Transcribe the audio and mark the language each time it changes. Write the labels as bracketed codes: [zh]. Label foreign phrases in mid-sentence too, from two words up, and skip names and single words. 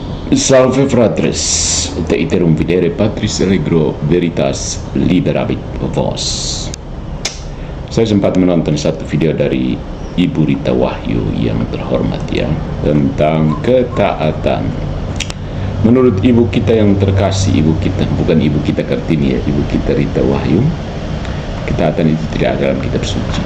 [la] Salve fratres, te iterum videre Patris Allegro Veritas Liberabit Vos. [id] Saya sempat menonton satu video dari Ibu Rita Wahyu yang terhormat ya, tentang ketaatan. Menurut ibu kita yang terkasih, ibu kita, bukan ibu kita Kartini ya, ibu kita Rita Wahyu, ketaatan itu tidak ada dalam kitab suci.